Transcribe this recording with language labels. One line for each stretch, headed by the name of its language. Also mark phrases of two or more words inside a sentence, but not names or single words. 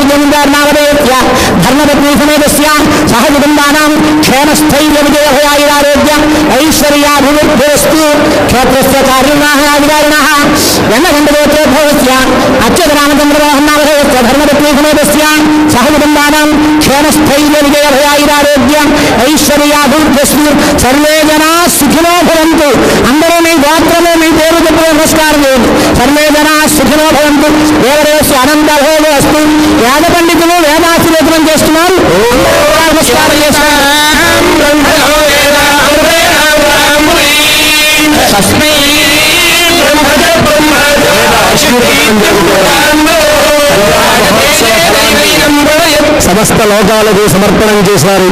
Sanskrit: जमींदार नामधेयस्य धर्मपत्नी समेतस्य सह कुटुंबानां क्षेमस्थैर्य विजयभयारोग्य ऐश्वर्याभिवृद्धिरस्तु क्षेत्रस्य कार्यनिर्वाह अधिकारिणः वेंकट गोत्र भूत्या अच्युत रामचंद्र मोहन नामधेयस्य धर्मपत्नी समेतस्य सह कुटुंबानां क्षेमस्थैर्य विजयभयारोग्य ऐश्वर्याभिवृद्धिरस्तु सर्वे जना सुखिनो भवन्तु
Telugu: అందరో మీ గోత్రము మీ పేరు చెప్పి నమస్కారం చేయండి.
Sanskrit: సర్వే జనా సుఖినో భవంతు. దేవదేవస్య అనంత భోగో అస్తు.
Telugu: వేద పండితులు వేదాశీర్వచనం చేస్తున్నారు. నమస్కారం చేస్తున్నారు. సమస్త లోకాలకు సమర్పణం చేశారు.